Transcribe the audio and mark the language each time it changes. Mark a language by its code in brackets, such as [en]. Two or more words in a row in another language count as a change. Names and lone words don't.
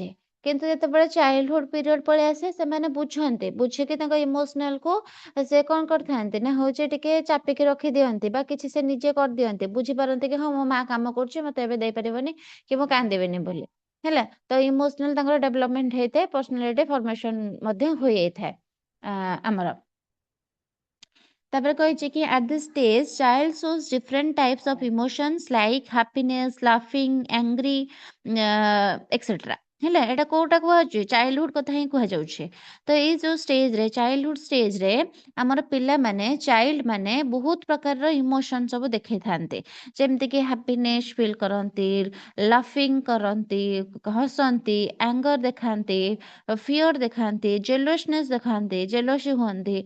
[or] କିନ୍ତୁ ଯେତେବେଳେ [en] childhood period [or] ପଳେଇ ଆସେ ସେମାନେ ବୁଝିକି ତାଙ୍କ ଇମୋସନାଲ କୁ ସେ କଣ କରିଥାନ୍ତି ନା ହଉଛି ଟିକେ ଚାପିକି ରଖି ଦିଅନ୍ତି, ବା କିଛି ସେ ନିଜେ କରିଦିଅନ୍ତି। ବୁଝିପାରନ୍ତି କି ହଁ ମୋ ମା କାମ କରୁଛି, ମତେ ଏବେ ଦେଇପାରିବନି କି ମୁଁ କାନ୍ଦିବିନି ବୋଲି। ହେଲା, ତ ଇମୋସନାଲ ତାଙ୍କର ଡେଭଲପମେଣ୍ଟ ହେଇଥାଏ, [en] personality formation [or] ମଧ୍ୟ ହୋଇଯାଇଥାଏ ଆମର। ତାପରେ କହିଛି କି [en] at this stage child shows different types of emotions like happiness, laughing, angry, etc. [or] ହେଲା, ଏଟା କୋଉଟା କୁହାଯାଉଛି? ଚାଇଲ୍ଡହୁଡ କଥା ହିଁ କୁହାଯାଉଛି। ତ ଏଇ ଯୋଉ ଷ୍ଟେଜରେ [en] childhood stage-re [or] ଆମର ପିଲାମାନେ ଚାଇଲ୍ଡ ମାନେ ବହୁତ ପ୍ରକାରର ଇମୋସନ ସବୁ ଦେଖେଇଥାନ୍ତି। ଯେମିତିକି [en] happiness feel [or] କରନ୍ତି, ଲାଫିଂ କରନ୍ତି, ହସନ୍ତି, ଆଙ୍ଗର ଦେଖାନ୍ତି, ଫିଅର ଦେଖାନ୍ତି, ଜେଲସନେସ୍ ଦେଖାନ୍ତି, ଜେଲସି ହୁଅନ୍ତି।